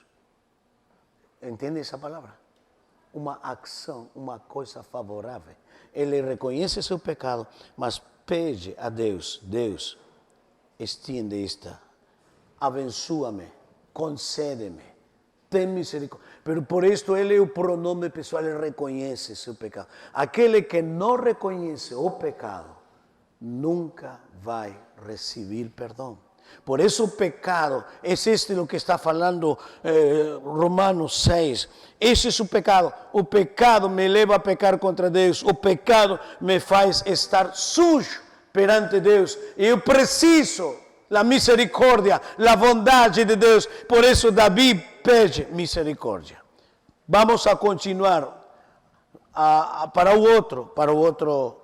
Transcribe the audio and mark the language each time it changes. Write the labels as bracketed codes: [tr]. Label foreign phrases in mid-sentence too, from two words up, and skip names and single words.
[pt] Entende essa palavra? Uma ação, uma coisa favorável. Ele reconhece seu pecado, mas pede a Deus, Deus, [es] extiende esta. [pt] Abençoa-me, concede-me, tem misericórdia. [es] Pero por esto [pt] ele é o pronome pessoal, ele reconhece seu pecado. Aquele que não reconhece o pecado, nunca vai receber perdão. [es] Por eso [pt] o pecado, [es] es lo que está falando Romanos 6. Ese es [pt] o pecado. O pecado me leva a pecar contra Deus. O pecado me faz estar sujo perante Deus. Eu preciso a misericórdia, a bondade de Deus. Por isso Davi pede misericórdia. [es] Vamos a continuar [pt] para o outro.